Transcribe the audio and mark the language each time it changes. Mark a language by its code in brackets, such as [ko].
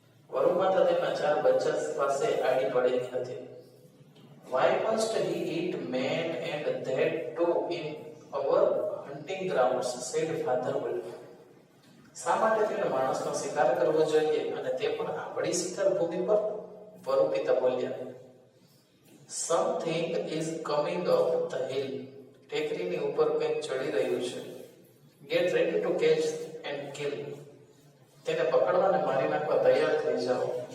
[gu] વરુ માતા તેમના 4 બચ્ચા પાસે આડી પડેલી હતી. [en] Why must he eat man and that too in our hunting grounds? said Father Wolf. [gu] શા માટે તેને માણસનો શિકાર કરવો જોઈએ અને તે પણ આપણી શિકાર ભૂમિ પર? વરુ પિતા બોલ્યા. [en] Something is coming up the hill. [gu] ટેકરીની ઉપર કંઈક ચડી રહ્યું છે. [en] Get ready to catch and kill. [gu] તેને પકડવા અને મારી નાખવા તૈયાર થઈ જાઓ.